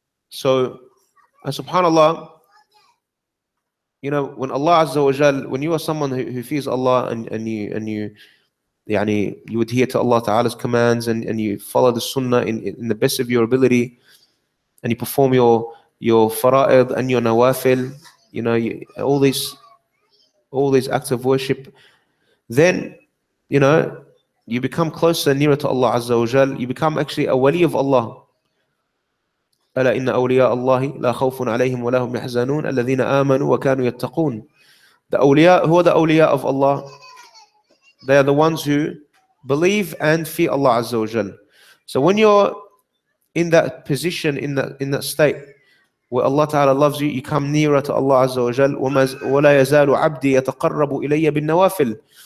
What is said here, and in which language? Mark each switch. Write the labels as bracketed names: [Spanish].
[English] So, subhanallah, you know, when Allah Azza wa Jal, when you are someone who fears Allah and you يعني, you adhere to Allah Ta'ala's commands and you follow the Sunnah in the best of your ability, and you perform your fara'id and your nawafil, you know, all these acts of worship, then, you know, you become closer and nearer to Allah Azza wa Jal. You become actually a wali of Allah. [Arabic] ألا إن أولياء الله لا خوف عليهم ولا هم يحزنون الذين آمنوا وكانوا يتقون. [English] The awliya, who are the awliya of Allah? They are the ones who believe and fear Allah Azza wa Jal. So when you're in that position, in that state where Allah Ta'ala loves you, you come nearer to Allah Azza wa Jal. [Arabic] وَلَا يَزَالُ عَبْدِي يَتَقَرَّبُ إِلَيَّ بِالنَّوَافِلِ.